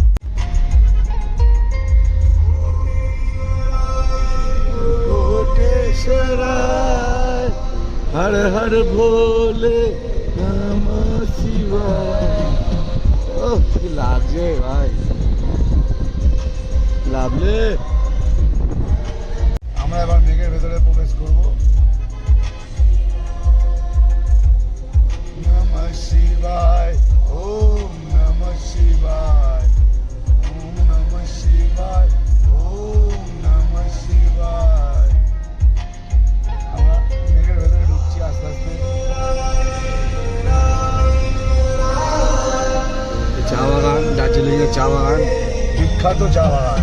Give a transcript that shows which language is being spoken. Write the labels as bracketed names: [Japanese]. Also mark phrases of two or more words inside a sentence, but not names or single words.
[Sanskrit] হর হর ভোলে নমঃ শিবায়। [Bangla] ও কি লাগছে ভাই, লাভলে। আমরা এবার মেঘের ভেতরে প্রবেশ করব। [Sanskrit] নমঃ শিবায়, ওম নমঃ শিবায়, ওম নমঃ শিবায়, ওম নমঃ শিবায়। [Bangla] আমরা মেঘের ভেতরে ঢুকছি আস্তে আস্তে। চা বাগান, দার্জিলিংয়ের চা বাগান, বিখ্যাত চা বাগান।